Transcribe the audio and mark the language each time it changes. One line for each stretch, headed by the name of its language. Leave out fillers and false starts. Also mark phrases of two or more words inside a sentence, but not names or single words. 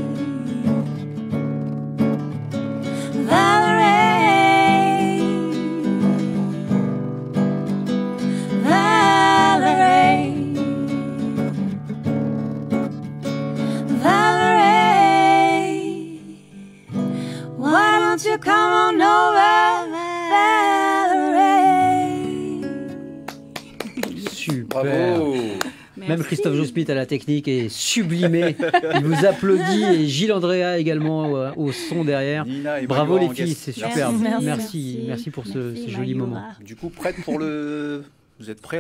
English: Valerie. Valerie. Why don't you come on over, Valerie?
French: Super. Bravo. Même Christophe Jospit à la technique est sublimé. Il vous applaudit et Gilles Andrea également au son derrière. Nina et Bravo Mayura les en filles, guest. c'est Merci. superbe. Merci. Merci pour ces Merci, jolis Mayura. moments. Du coup, prête pour le... Vous êtes prêts là?